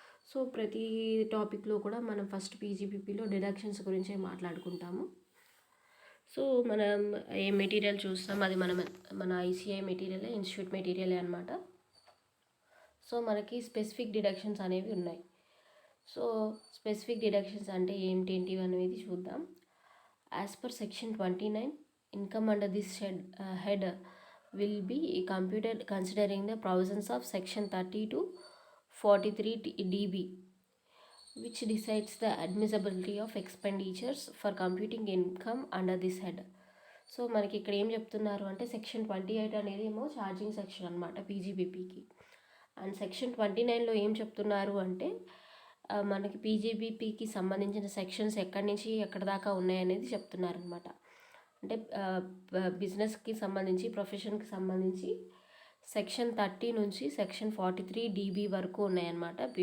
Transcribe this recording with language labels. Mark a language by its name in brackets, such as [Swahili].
[Telugu] So ప్రతి టాపిక్లో కూడా మనం ఫస్ట్ పీజీబీపీలో డిడక్షన్స్ గురించే మాట్లాడుకుంటాము. సో మనం ఏ మెటీరియల్ చూస్తాం అది మన ఐసిఐ మెటీరియలే, ఇన్స్టిట్యూట్ మెటీరియలే అనమాట. సో మనకి స్పెసిఫిక్ డిడక్షన్స్ అనేవి ఉన్నాయి. సో స్పెసిఫిక్ డిడక్షన్స్ అంటే ఏంటి అనేది చూద్దాం. [English] As per section 29, income under this head will be computed considering the provisions of section 30 to 43 db, which decides the admissibility of expenditures for computing income under this head. [Telugu] So మనకి ఇక్కడ ఏం చెప్తున్నారు అంటే section 28 అనేది ఏమో charging section అనమాట పీజీబీపీకి. And section 29లో ఏం చెప్తున్నారు అంటే మనకి పీజీబీపీకి సంబంధించిన సెక్షన్స్ ఎక్కడి నుంచి ఎక్కడి దాకా ఉన్నాయనేది చెప్తున్నారనమాట. అంటే బిజినెస్కి సంబంధించి, ప్రొఫెషన్కి సంబంధించి సెక్షన్ 30 నుంచి సెక్షన్ 43 db వరకు ఉన్నాయన్నమాట.